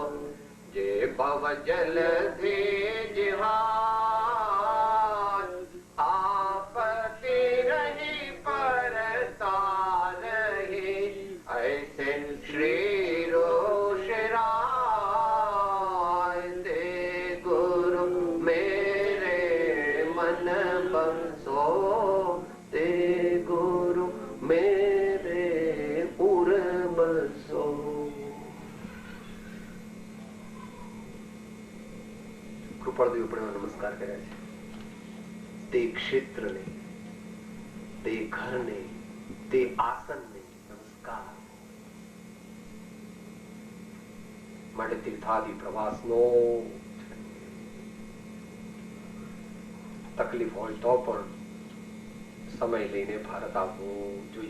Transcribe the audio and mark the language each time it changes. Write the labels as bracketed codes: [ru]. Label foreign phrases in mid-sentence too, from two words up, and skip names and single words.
[hi] जे भव जल धी जिहान आपति रही परता रही, ऐसे श्री रोषराय. ते गुरु मेरे मन बसो, ते गुरु मेरे उर बसो. [gu] કૃપાળદેવ પણ નમસ્કાર કર્યા છે. તે ક્ષેત્રને, તે ઘરને, તે આસનને નમસ્કાર. માટે તીર્થાદિ પ્રવાસનો તકલીફ હોય તો પણ સમય લઈને ભારત આવવું જોઈએ.